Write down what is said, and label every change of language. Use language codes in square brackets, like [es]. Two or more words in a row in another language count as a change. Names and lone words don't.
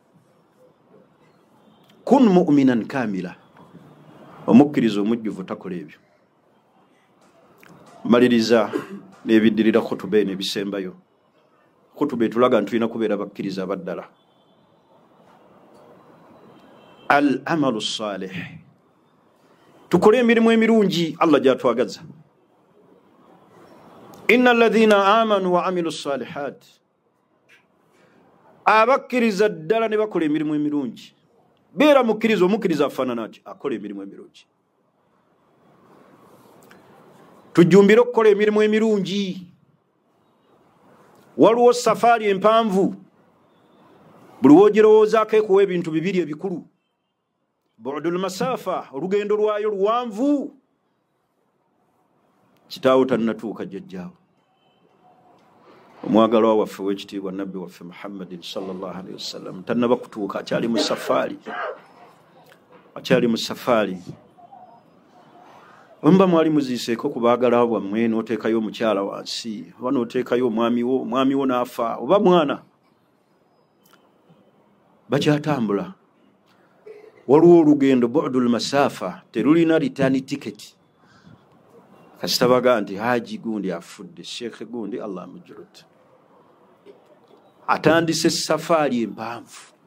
[ar] كن مؤمنا كاملا [lg] omukkiriza omujjuvu takola ebyo maliriza n'ebiddirira khutuba n'ebisembayo khutuba etulaga ntulina kubeera bakkiriza abaddala [ar] العمل الصالح [lg] tukole emirimu emirungi Allah gyatwagaza [ar] إن الذين آمنوا وعملوا الصالحات [lg] abakkiriza ddala ne bakola emirimu emirungi beera mukkiriza omukkiriza afaanana ati akola emirimu emirungi tujjumbire okukola emirimu emirungi waliwo safaari empanvu buli woogirowoozaako ekuwa ebintu bibiri ebikulu [ar] بعد المسافة [lg] olugendo lwayo luwanvu kitaawo tannatuuka jjajjaawo omwagalwa waffe w'ekitiibwa nabbi waffe Muhammadin [ar] صلى الله عليه وسلم [lg] tannaba kutuuka akyali mu safaari omba mwali muziiseeko ku baagala bwammwe n'oteekayo omukyala wansi oba n'oteekayo omwami wo n'afa oba mwana bakyatambula waliwo olugendo [ar] بعد المسافة [lg] terulina [en] return ticket [lg] kasita baga nti haji gundi afudde sheekhe gundi Allah mujurut atandise safaari empanvu